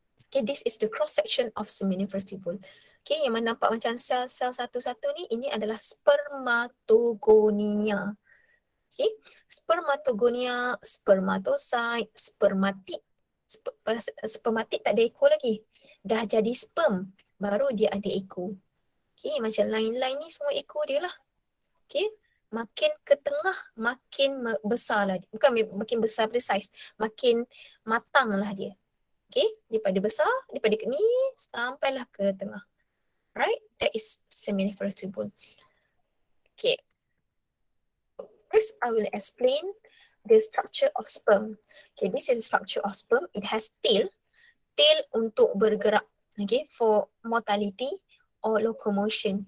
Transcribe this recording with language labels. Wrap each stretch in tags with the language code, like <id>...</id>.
<en>Okay, this is the cross section of seminiferous tubule.</en> <ms>Okay, yang mana nampak macam sel-sel satu-satu ni, ini adalah spermatogonia.</ms> <en>Okay, spermatogonia, spermatocyte, spermatid.</en> <ms>Spermatid tak ada ekor lagi. Dah jadi sperm, baru dia ada ekor. Okay, macam line-line ni semua ekor dia lah. Okay, makin ke tengah, makin besar lah. Bukan makin besar pada saiz, makin matang lah dia. Okay, daripada besar, daripada ni sampailah ke tengah.</ms> <en>Right, that is seminiferous tubule. Okay, first I will explain the structure of sperm. Okay, this is the structure of sperm. It has tail</en> <ms>untuk bergerak.</ms> <en>Okay, for motility or locomotion.</en>